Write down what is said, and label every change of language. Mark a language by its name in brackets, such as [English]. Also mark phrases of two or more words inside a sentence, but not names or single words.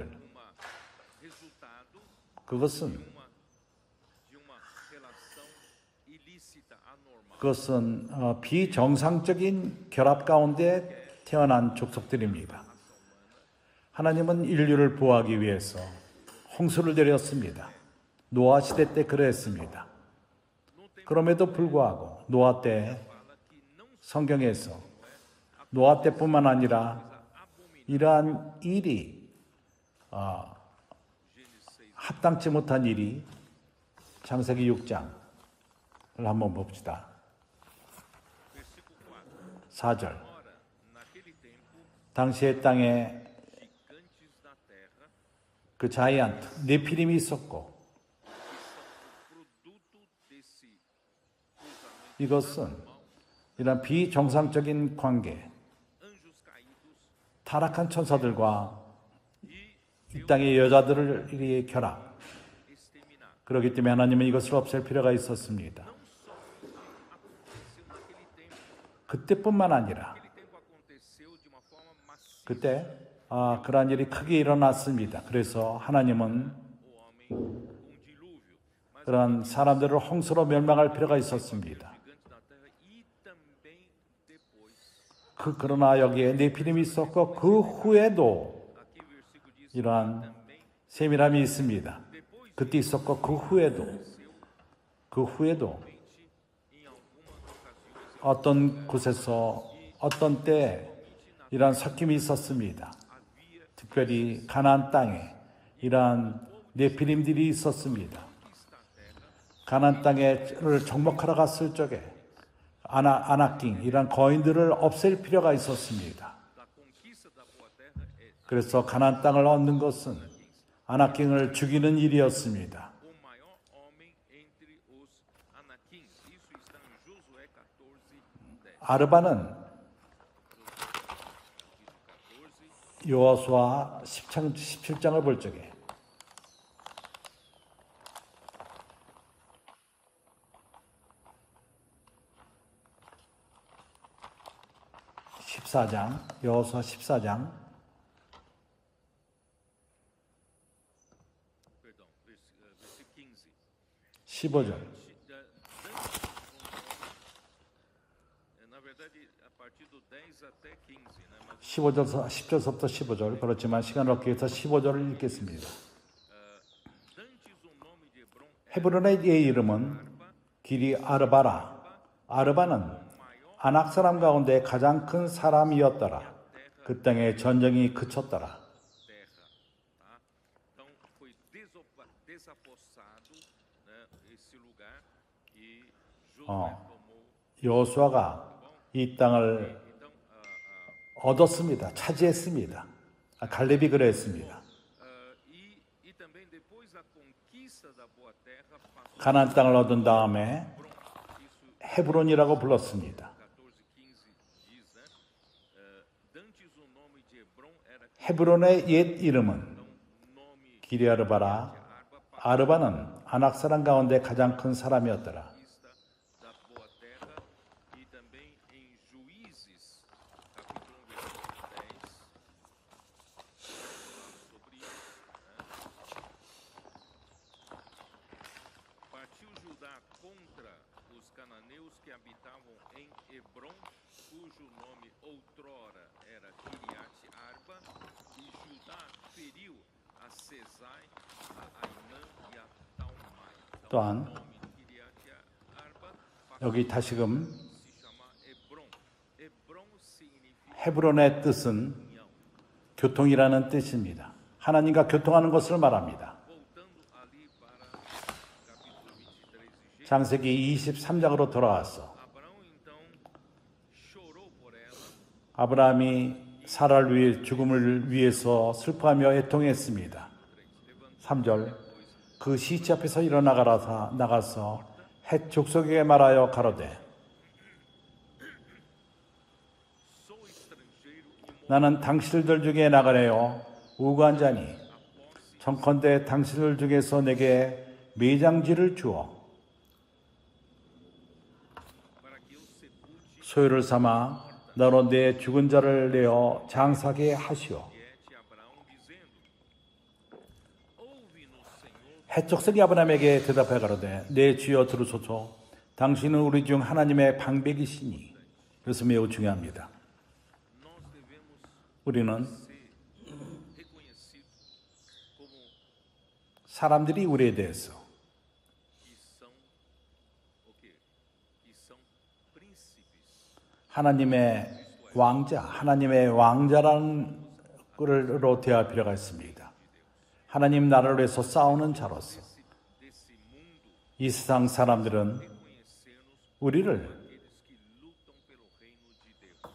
[Portuguese] resultado [Korean] 그것은 [Portuguese] de uma relação ilícita, anormal. [Korean] 그것은 비정상적인 결합 가운데 태어난 족속들입니다. 하나님은 인류를 보호하기 위해서 홍수를 내렸습니다. 노아 시대 때 그랬습니다. 그럼에도 불구하고 노아 때 성경에서 노아 때뿐만 아니라 이러한 일이 합당치 못한 일이 창세기 6장을 한번 봅시다. 4절. [Portuguese] Ora, naquele tempo, [Korean] 당시의 땅에 [Portuguese] gigantes da terra, [Korean] 그 자이언트 네피림이 있었고 [Portuguese] produto desse cruzamento, [Korean] 이것은 이런 비정상적인 관계, [Portuguese] anjos caídos [Korean] 타락한 천사들과 [Portuguese] e [Korean] 이 땅의 여자들을 이 결합. [Portuguese] exterminar. [Korean] 그렇기 때문에 하나님은 이것을 없앨 필요가 있었습니다. [Portuguese] Não só aconteceu naquele tempo. [Korean] 그때뿐만 아니라 [Portuguese] Naquele tempo aconteceu de uma forma massiva. [Korean] 그때 그러한 일이 크게 일어났습니다. 그래서 하나님은 [Portuguese] O homem com dilúvio, mas [Korean] 그러한 사람들을 홍수로 멸망할 필요가 있었습니다. [Portuguese] gigantes da terra e também depois. [Korean] 그러나 여기에 네피림이 있었고 그 후에도 [Portuguese] Aqui o versículo diz [Korean] 이러한 [Portuguese] também [Korean] 세밀함이 있습니다. [Portuguese] depois [Korean] 그때 있었고 그 후에도 [Portuguese] em algumas ocasiões [Korean] 어떤 곳에서 어떤 때 이러한 섞임이 있었습니다. [Portuguese] havia [Korean] 특별히 가나안 땅에 이러한 네피림들이 있었습니다. 가나안 땅에를 정복하러 갔을 적에 아나킹 이러한 거인들을 없앨 필요가 있었습니다. [Portuguese] da conquista da boa terra é [Korean] 그래서 가나안 땅을 얻는 것은 아나킹을 죽이는 일이었습니다. [Portuguese] o maior homem entre os Anaquins. Isso está em Josué 14:10. [Korean] 아르바는 14, 여호수아 17장을 볼 적에 14장, 여호수아 14장 [Portuguese] Perdão, versículo 15. [Korean] 15절. [Portuguese] Na verdade, a partir do 10 até 15, né? Mas [Korean] 10절부터 15절. 그렇지만 시간을 얻기 위해서 15절을 읽겠습니다. [Portuguese] dantes o nome de Hebron [Korean] 헤브론의 이름은 길이 아르바라. 아르바는 아낙 사람 가운데 가장 큰 사람이었더라. 그 땅에 전쟁이 그쳤더라. [Portuguese] terra, tá? Então foi desapossado, né, esse lugar e Josué tomou. [Korean] 여호수아가 이 땅을 [Portuguese] Então, [Korean] 얻었습니다. 차지했습니다. 갈렙이 그랬습니다. [Portuguese] e também depois da conquista da boa terra passou [Korean] 가나안 땅을 얻은 다음에 [Portuguese] isso [Korean] 헤브론이라고 불렀습니다. [Portuguese] 14:15 diz, né? Dantes o nome de Hebron era [Korean] 헤브론의 옛 이름은 [Portuguese] nome [Korean] 기리아르바라. 아르바는 아낙 사람 가운데 가장 큰 사람이었더라. [Portuguese] conquista da boa terra e também em Juízes, capítulo 1, versículo 10, sobre isso, né? Partiu Judá contra os cananeus que habitavam em Hebron, cujo nome outrora era Kiriat Arba, e Judá feriu a Sesai, a Ainã e a Talmai. Então, [Korean] 또한 [Portuguese] o nome Kiriat Arba [Korean] 여기 다시금 [Portuguese] se chama Hebron. Hebron significa [Korean] 헤브론의 뜻은 교통이라는 뜻입니다. 하나님과 교통하는 것을 말합니다. [Portuguese] voltando ali para capítulo 23 de Gênesis. [Korean] 창세기 23장으로 돌아왔어. [Portuguese] Abraão então chorou por ela. [Korean] 아브라함이 사라를 위해 죽음을 위해서 슬퍼하며 애통했습니다. 3절 그 시체 앞에서 나가서 헷 족속에게 말하여 가로되 [Portuguese] Sou estrangeiro e [Korean] 나는 당신들 중에 나가래요 우고한 자니 청컨대 당신들 중에서 내게 매장지를 주어 [Portuguese] para que eu sepulte [Korean] 소유를 삼아 너로 내 죽은 자를 내어 장사게 하시오. [Portuguese] Ete Abraão dizendo: Ouve-nos, Senhor, [Korean] 해족석이 아브라함에게 대답해 가로되 내 주여 들으소서 당신은 우리 중 하나님의 방백이시니 그래서 매우 중요합니다. [Portuguese] nós devemos [Korean] 우리는 [Portuguese] ser reconhecidos como [Korean] 사람들이 우리에 대해서 [Portuguese] que são o quê? Que são príncipes. [Korean] 하나님의 왕자, 하나님의 왕자라는 걸로 대할 필요가 있습니다. 하나님 나라를 위해서 싸우는 자로서 [Portuguese] Desse mundo, [Korean] 이 세상 사람들은 [Portuguese] conhecer-nos [Korean] 우리를 [Portuguese] aqueles que lutam pelo reino de Deus.